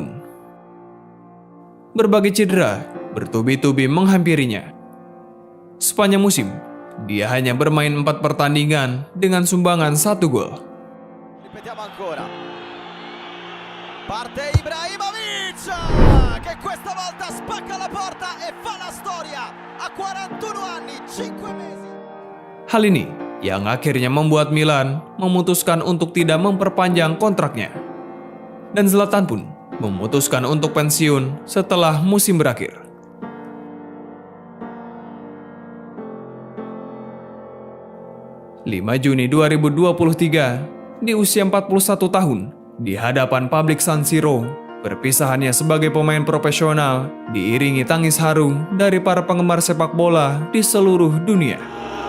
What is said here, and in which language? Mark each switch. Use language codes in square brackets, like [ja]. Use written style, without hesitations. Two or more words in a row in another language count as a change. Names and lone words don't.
[id] Berbagai cedera bertubi-tubi menghampirinya. Sepanjang musim, dia hanya bermain 4 pertandingan dengan sumbangan 1 gol. [it] Ripetiamo ancora. Parte Ibrahimovic, che questa volta spacca la porta e fa la storia. A 41 anni, 5 mesi. [id] Hal ini yang akhirnya membuat Milan memutuskan untuk tidak memperpanjang kontraknya. Dan Zlatan pun memutuskan untuk pensiun setelah musim berakhir. Juni 2023, di usia 41 tahun, di hadapan publik San Siro, perpisahannya sebagai pemain profesional diiringi tangis haru dari para penggemar sepak bola di seluruh dunia.